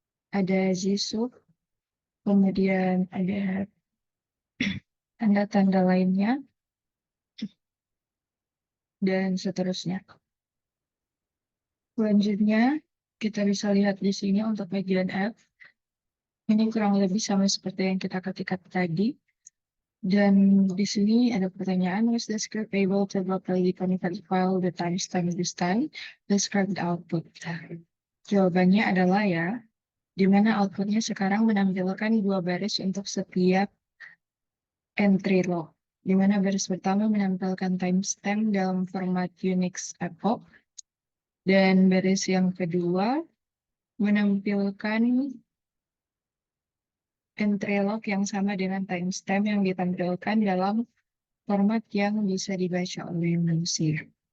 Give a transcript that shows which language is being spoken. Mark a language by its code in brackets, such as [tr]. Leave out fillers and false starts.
[id] Ada Jisoo, kemudian ada tanda-tanda lainnya, dan seterusnya. Selanjutnya, kita bisa lihat di sini untuk bagian F. Ini kurang lebih sama seperti yang kita ketikkan tadi. Dan di sini ada pertanyaan, [en] was the script able to properly convert file the timestamp this time? Describe the output. [id] Jawabannya adalah ya, di mana outputnya sekarang menampilkan 2 baris untuk setiap entry log, di mana baris pertama menampilkan timestamp dalam format Unix epoch, dan baris yang kedua menampilkan entry log yang sama dengan timestamp yang ditampilkan dalam format yang bisa dibaca oleh manusia.